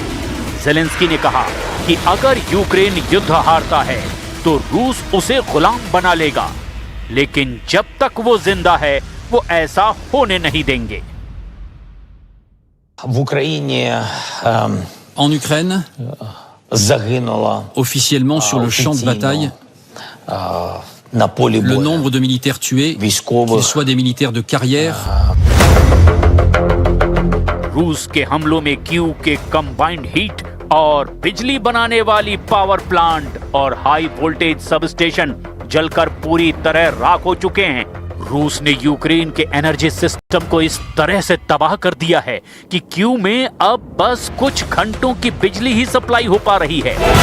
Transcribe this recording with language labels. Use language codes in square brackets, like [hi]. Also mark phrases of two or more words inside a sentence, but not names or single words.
[hi] ज़ेलेंस्की ने कहा कि अगर यूक्रेन युद्ध हारता है तो रूस उसे गुलाम बना लेगा, लेकिन जब तक वो जिंदा है वो ऐसा होने नहीं देंगे। [uk] В Україні [fr] En Ukraine, [uk] загинуло [fr] officiellement sur le champ de bataille, [uk] на полі [fr] le [uk] бою [fr] nombre de militaires tués, qu'ils [uk] військових [fr] soient des militaires de carrière, [hi] रूस के हमलों में कीव के [en] combined heat [hi] और बिजली बनाने वाली [en] power plant [hi] और [en] high voltage sub station [hi] जलकर पूरी तरह राख हो चुके हैं। रूस ने यूक्रेन के [en] energy system [hi] को इस तरह से तबाह कर दिया है कि कीव में अब बस कुछ घंटों की बिजली ही सप्लाई हो पा रही है।